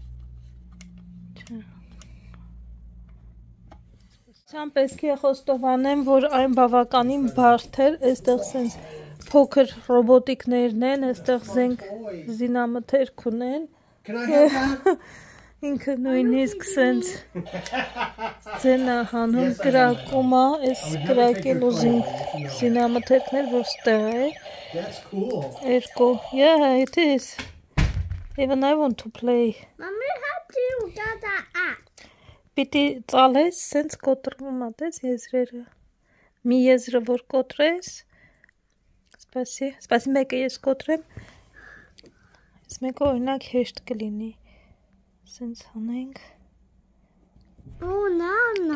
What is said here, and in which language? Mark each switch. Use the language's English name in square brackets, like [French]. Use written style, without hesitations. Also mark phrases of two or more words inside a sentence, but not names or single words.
[Armenian] Չան պետք է խոստովանեմ, որ այն բավականին բարդ էր, այստեղ սենց փոքր ռոբոտիկներն են, այստեղ զենք զինամթերք ունեն։ [English] Can I have that? [Armenian] Ինքը նույնիսկ սենց ձենա հանում կրակում է, այս կրակելու զինամթերքներ, որ ստեղ է։ [English] That's cool. Երկու, yeah, it is. Even I want to play. Mommy, how do you get that app? [Armenian] Պիտի ծալես, սենց կոտրվում ատես եզրերը։ Մի եզրը որ կոտրես, սպասի մեկը ես կոտրեմ, ես մեկը օրինակ հեշտ կլինի, սենց հանենք, [English] Oh, no.